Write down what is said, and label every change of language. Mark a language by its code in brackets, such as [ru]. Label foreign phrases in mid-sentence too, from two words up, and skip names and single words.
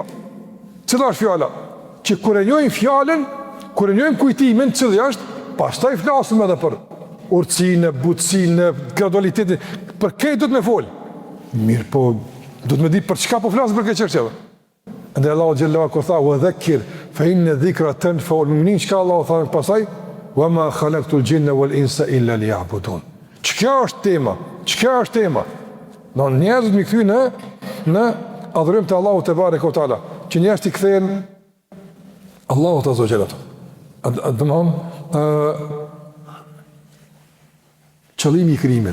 [sq] Cila është fjalla? Që kër e njojmë fjallën, kër e njojmë kujtimin, cili është, pastaj flasëm edhe për urtësinë, butësinë, gradualitetin, për këtë do të me folë. Mirë, po, do të me di për çka po flasë për këtë çështje. Ndë Allahu xhallahu kur tha, [ar] وذكر فإن الذكرى تنفع المؤمنين, [sq] çka Allahu tha pasaj, [ar] وما خلقت الجن والإنس إلا ليعبدون. [sq] Çka është tema? Do njerëzit më kthyen në adhurim të Allahut [ar] تبارك وتعالى, [sq] që njerëzit i kthehen Allahut [ar] عز وجل. [sq] Domthon qëllimi i krijimit.